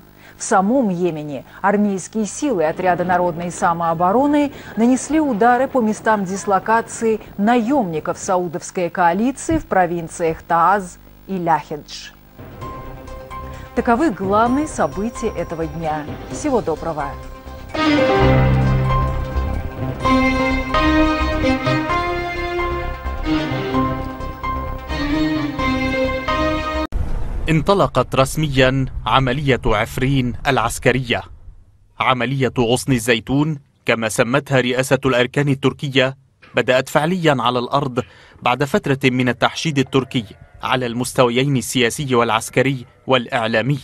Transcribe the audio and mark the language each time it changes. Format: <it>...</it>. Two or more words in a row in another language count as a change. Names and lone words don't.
<ru>В самом Йемене армейские силы отряда народной самообороны нанесли удары по местам дислокации наемников саудовской коалиции в провинциях Тааз и Ляхедж. Таковы главные события этого дня. Всего доброго!</ru> <ar>انطلقت رسميا عملية عفرين العسكرية. عملية غصن الزيتون كما سمتها رئاسة الأركان التركية بدأت فعليا على الأرض بعد فترة من التحشيد التركي على المستويين السياسي والعسكري والإعلامي.</ar>